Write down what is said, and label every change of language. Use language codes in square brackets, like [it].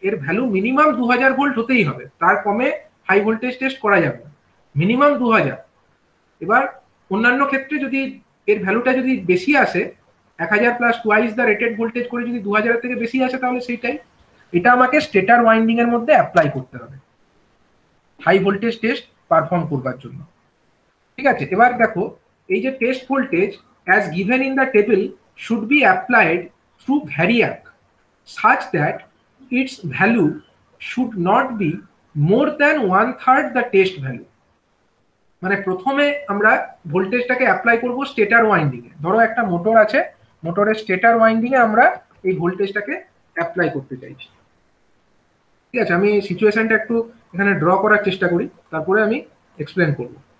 [bn] এর value minimum 2000 volt হতেই হবে, তার কমে হাই ভোল্টেজ টেস্ট করা যাবে না, মিনিমাম 2000। এবার অন্যান্য ক্ষেত্রে যদি এর ভ্যালুটা যদি বেশি আসে, [en] 1000 plus twice the rated voltage [bn] করে যদি 2000 থেকে বেশি আসে, তাহলে সেইটাই, এটা আমাকে স্টেটার ওয়াইন্ডিং এর মধ্যে অ্যাপ্লাই করতে হবে হাই ভোল্টেজ টেস্ট পারফর্ম করবার জন্য। ঠিক আছে, এবার দেখো এই যে [en] Test voltage as given in the table should be applied through variac such that its value should not be more than 1/3 the test value. [bn] মানে প্রথমে আমরা ভোল্টেজটাকে অ্যাপ্লাই করব স্টেটার ওয়াইন্ডিং এ। ধরো একটা মোটর আছে, মোটরের স্টেটার ওয়াইন্ডিং এ আমরা এই ভোল্টেজটাকে অ্যাপ্লাই করতে চাইছি। ঠিক আছে, আমি সিচুয়েশনটা একটু এখানে ড্র করার চেষ্টা করি, তারপরে আমি এক্সপ্লেন করব।